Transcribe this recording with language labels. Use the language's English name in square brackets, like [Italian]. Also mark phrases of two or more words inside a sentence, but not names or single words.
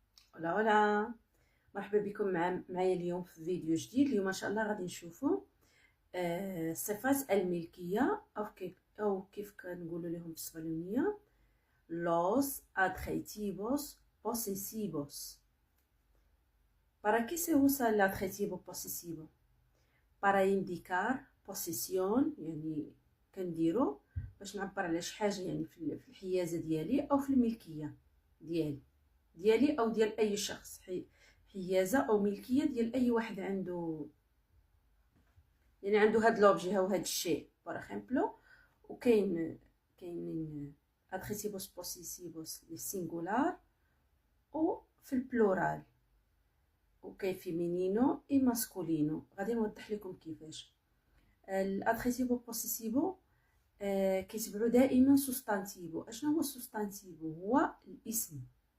[Arabic] ولا ولا مرحبا بكم معايا اليوم في فيديو جديد. اليوم ان شاء الله غادي نشوفوا صفات الملكيه او كيف كنقولوا لهم بالاسبانيوليه [Spanish] los adjetivos posesivos. ¿Para qué se usa el adjetivo posesivo? Para indicar posesión، [Arabic] يعني كنديرو باش نعبر على شي حاجه، يعني في الحيازه ديالي او في الملكيه ديالي او ديال اي شخص، حيازه او ملكيه ديال اي واحد عنده، يعني عنده هاد لوبجي او هاد الشيء [French] par exemple. [Arabic] وكاين [Spanish] adjetivos posesivos [Arabic] للسينغولار او في البلورال، وكاين [Spanish] femenino y masculino. [Arabic] غادي نوضح لكم كيفاش. [Spanish] el adjetivo posesivo [Arabic] كيتبعوا دائما سوستانتيفو. اشنو هو السوستانتيفو؟ هو الاسم،